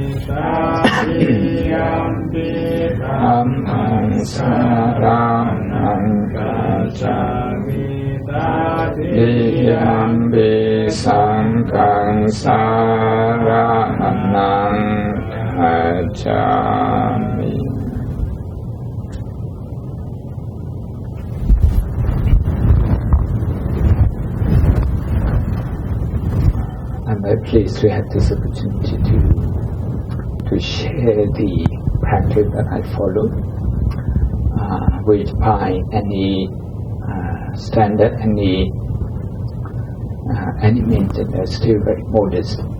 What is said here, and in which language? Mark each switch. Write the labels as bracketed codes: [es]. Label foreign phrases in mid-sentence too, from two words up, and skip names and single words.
[pi] Dutiyampi Dhammaṃ saranam gacchāmi, Dutiyampi Sanghaṃ saranam gacchāmi. [en] I'm very pleased to have this opportunity to share the practice that I follow, which by any standard, any means, they're still very modest.